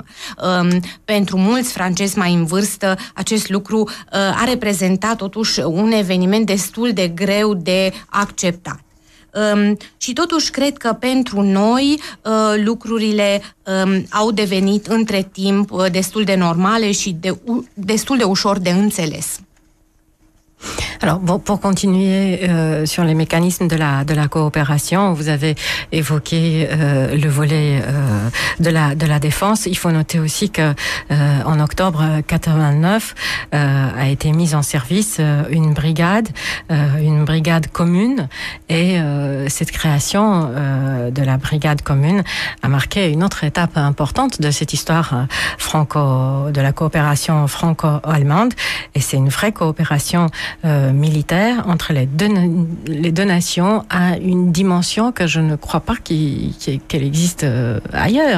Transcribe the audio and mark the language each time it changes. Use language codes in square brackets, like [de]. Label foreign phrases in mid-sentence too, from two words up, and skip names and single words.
[ro] Pentru mulți francezi mai în vârstă, acest lucru a reprezentat totuși un eveniment destul de greu de acceptat. Și totuși cred că pentru noi lucrurile au devenit între timp destul de normale și destul de ușor de înțeles. [fr] Alors, bon, pour continuer sur les mécanismes de la coopération, vous avez évoqué le volet de la défense. Il faut noter aussi que en octobre 89 a été mise en service une brigade commune, et cette création de la brigade commune a marqué une autre étape importante de cette histoire de la coopération franco-allemande, et c'est une vraie coopération militaire entre les deux nations à une dimension que je ne crois pas qu'elle existe ailleurs.